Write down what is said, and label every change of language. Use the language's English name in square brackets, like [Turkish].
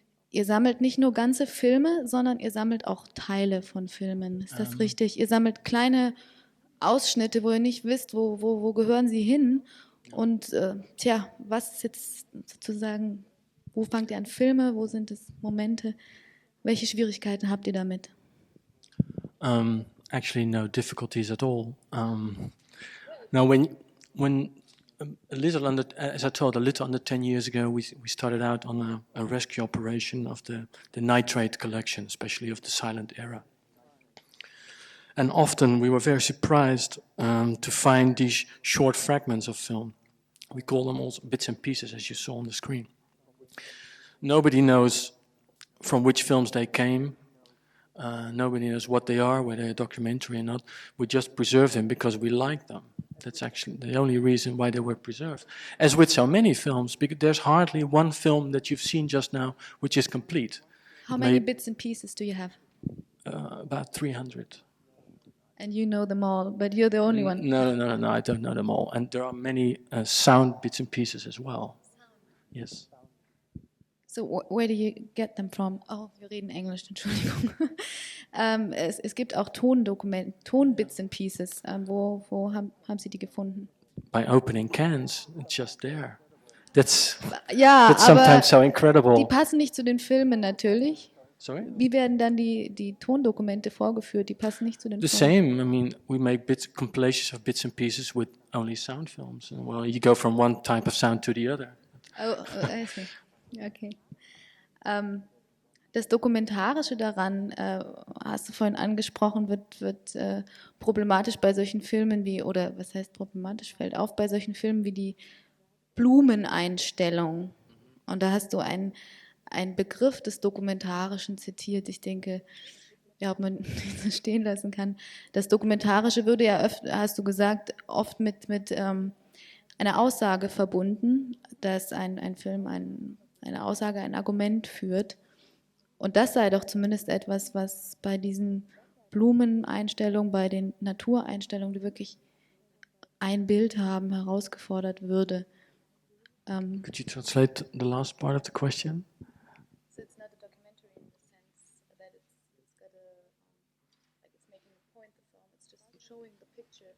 [German] Ihr sammelt nicht nur ganze Filme, sondern ihr sammelt auch Teile von Filmen. Ist das richtig? Ihr sammelt kleine Ausschnitte, wo ihr nicht wisst, wo gehören sie hin. Und was ist jetzt sozusagen, wo fangt ihr an Filme, wo sind es Momente? Welche Schwierigkeiten habt ihr damit? [English] Actually, no difficulties at all. Now, when a little under, as I told, a little under 10 years ago, we started out on a rescue operation of the nitrate collection, especially of the silent era. And often we were very surprised to find these short fragments of film. We call them also bits and pieces, as you saw on the screen. Nobody knows from which films they came. Nobody knows what they are, whether they're a documentary or not. We just preserve them because we like them. That's actually the only reason why they were preserved. As with so many films, because there's hardly one film that you've seen just now which is complete. How many bits and pieces do you have? About 300. And you know them all, but you're the only one. No, I don't know them all. And there are many sound bits and pieces as well. Yes. So where do you get them from? [German] Oh, wir reden Englisch, Entschuldigung. Es gibt auch Ton-Bits and Pieces. Wo haben Sie die gefunden? [English] By opening cans, it's just there. That's [German] aber [English] sometimes so incredible. [German] Die passen nicht zu den Filmen natürlich. [English] Sorry? [German] Wie werden dann die Tondokumente vorgeführt? Die passen nicht zu den Filmen. [English] The same. I mean, we make compilations of bits and pieces with only sound films. And, well, you go from one type of sound to the other. Oh, I see. Okay. [German] Das Dokumentarische daran, hast du vorhin angesprochen, wird problematisch bei solchen Filmen wie, oder was heißt problematisch, fällt auf bei solchen Filmen wie die Blumeneinstellung. Und da hast du einen Begriff des Dokumentarischen zitiert. Ich denke, ja, ob man das stehen lassen kann. Das Dokumentarische würde ja, hast du gesagt, oft mit einer Aussage verbunden, dass ein Film eine Aussage, ein Argument führt. Und das sei doch zumindest etwas, was bei diesen Blumeneinstellungen, bei den Natureinstellungen, die wirklich ein Bild haben, herausgefordert würde. [English] Could you translate the last part of the question? So it's not a documentary in the sense that it's got a, like it's making a point, the film, it's just showing the picture.